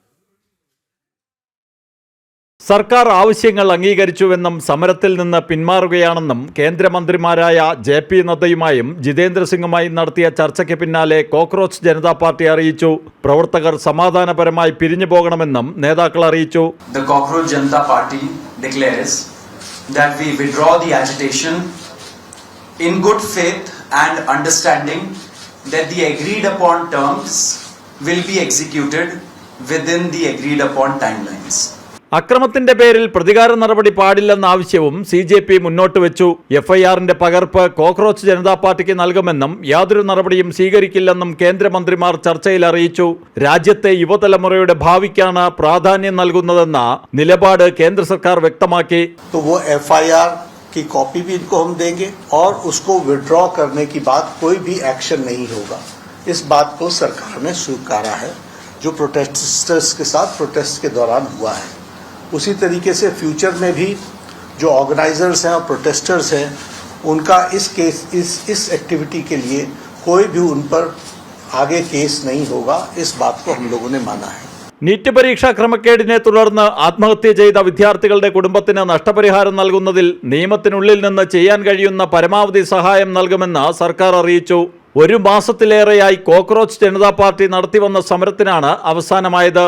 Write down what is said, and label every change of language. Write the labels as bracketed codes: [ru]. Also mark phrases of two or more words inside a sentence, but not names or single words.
[ml] സർക്കാർ ആവശ്യങ്ങൾ അംഗീകരിച്ചുവെന്നും സമരത്തിൽ നിന്ന് പിന്മാറുകയാണെന്നും കേന്ദ്രമന്ത്രിമാരായ ജെ.പി. നദ്ദയുമായും ജിതേന്ദ്ര സിംഗുമായും നടത്തിയ ചർച്ചയ്ക്ക് പിന്നാലെ കോക്രോച്ച് ജനതാ പാർട്ടി അറിയിച്ചു. പ്രവർത്തകർ സമാധാനപരമായി പിരിഞ്ഞു പോകണമെന്നും നേതാക്കൾ അറിയിച്ചു. [en] The Cockroach Janata Party declares that we withdraw the agitation in good faith and understanding that the agreed upon terms will be executed within the agreed upon timelines. [ml] അക്രമത്തിന്റെ പേരിൽ പ്രതികാര നടപടി പാടില്ലെന്ന ആവശ്യവും CJP മുന്നോട്ട് വെച്ചു. FIRന്റെ പകർപ്പ് കോക്രോച്ച് ജനതാ പാർട്ടിക്ക് നൽകുമെന്നും യാതൊരു നടപടിയും സ്വീകരിക്കില്ലെന്നും കേന്ദ്രമന്ത്രിമാർ ചർച്ചയിൽ അറിയിച്ചു. രാജ്യത്തെ യുവതലമുറയുടെ ഭാവിക്കാണ് പ്രാധാന്യം നൽകുന്നതെന്ന നിലപാട് കേന്ദ്ര സർക്കാർ വ്യക്തമാക്കി. [hi] FIR की कॉपी भी इनको हम देंगे और उसको विड्रॉ करने की बात कोई भी एक्शन नहीं होगा. इस बात को सरकार ने स्वीकारा है जो प्रोटेस्टर्स के साथ प्रोटेस्ट के दौरान हुआ है. उसी तरीके से फ्यूचर में भी जो ऑर्गेनाइजर्स हैं और प्रोटेस्टर्स हैं उनका इस एक्टिविटी के लिए कोई भी उन पर आगे केस नहीं होगा. इस बात को हम लोगों ने माना है. [ml] നീറ്റ് പരീക്ഷാ ക്രമക്കേടിനെ തുടർന്ന് ആത്മഹത്യ ചെയ്ത വിദ്യാർത്ഥികളുടെ കുടുംബത്തിന് നഷ്ടപരിഹാരം നൽകുന്നതിൽ നിയമത്തിനുള്ളിൽ നിന്ന് ചെയ്യാൻ കഴിയുന്ന പരമാവധി സഹായം നൽകുമെന്ന് സർക്കാർ അറിയിച്ചു. ഒരു മാസത്തിലേറെയായി കോക്രോച്ച് ജനതാ പാർട്ടി നടത്തിവന്ന സമരത്തിനാണ് അവസാനമായത്.